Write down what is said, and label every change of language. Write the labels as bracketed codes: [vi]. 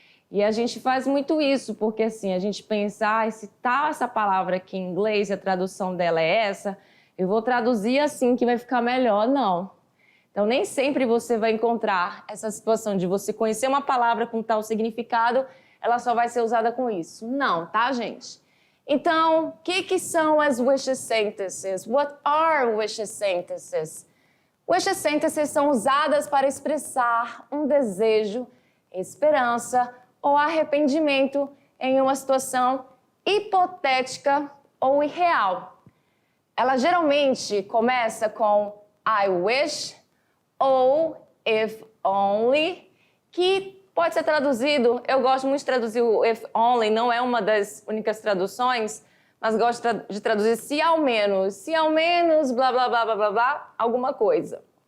[pt] E a gente faz muito isso, porque assim, a gente pensa, se tá essa palavra aqui em inglês, a tradução dela é essa, eu vou traduzir assim que vai ficar melhor. Não. Então, nem sempre você vai encontrar essa situação de você conhecer uma palavra com tal significado, ela só vai ser usada com isso. Não, tá, gente? Então, o que são as wish sentences? [en] What are wish sentences? [pt] Wish sentences são usadas para expressar um desejo, esperança ou arrependimento em uma situação hipotética ou irreal. Ela geralmente começa com I wish ou if only, que pode ser traduzido, eu gosto muito de traduzir o if only, não é uma das únicas traduções, mas gosto de traduzir se ao menos, blá, blá, blá, blá, blá, blá, alguma coisa.